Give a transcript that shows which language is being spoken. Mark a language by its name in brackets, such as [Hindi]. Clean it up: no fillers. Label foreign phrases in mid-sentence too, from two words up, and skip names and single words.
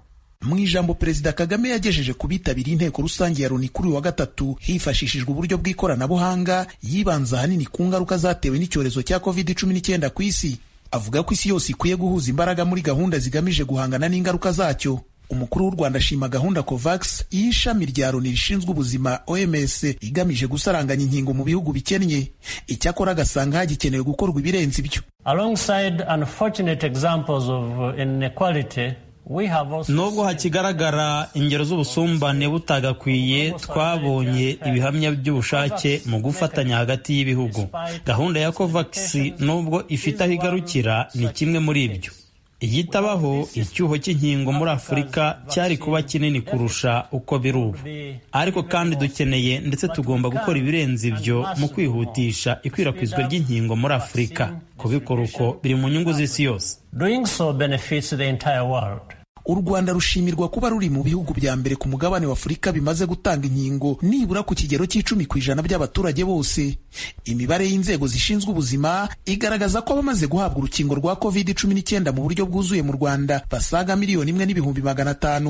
[Kinyarwanda] Mu ijambo Perezida Kagame yagejeje ku bitabiriye inteko rusange ya Loni kuri wa gatatu hifashishijwe uburyo bw'ikoranabuhanga, yibanza ahanini ku ngaruka zatewe n'icyorezo cya COVID-19 ku isi. Avuga ko isi yose ikwiye guhuza imbaraga muri gahunda zigamije guhangana n'ingaruka zacyo. Umukuru w'u Rwanda ashima gahunda COVAX y'ishami rya Loni rishinzwe ubuzima OMS igamije gusaranganya inkingo mu bihugu bikennye. Icyakora agasanga hagikenewe gukorwa ibirenze ibyo. [English] Alongside unfortunate examples of inequality, [Kinyarwanda] nubwo hakigaragara ingero z'ubusumbane butagakwiye, twabonye ibihamya by'ubushake mu gufatanya hagati y'ibihugu. Gahunda ya COVAX nubwo ifite aho igarukira ni kimwe muri ibyo. Igitabaho icyuho cy'inkingo muri Afurika cyari kuba kinini kurusha uko biri ubu, ariko kandi dukeneye ndetse tugomba gukora ibirenze ibyo mu kwihutisha ikwirakwizwa ry'inkingo muri Afurika. Kubikora uko biri mu nyungu z'isi yose. [English] Doing so benefits the entire world. [Kinyarwanda] U Rwanda rushimirwa kuba ruri mu bihugu bya mbere ku mugabane wa Afurika bimaze gutanga inkingo nibura ku kigero c'10% by'abaturage bose. Imibare y'inzego zishinzwe ubuzima igaragaza ko abamaze guhabwa urukingo rwa COVID-19 mu buryo bwuzuye mu Rwanda basaga 1,500,000.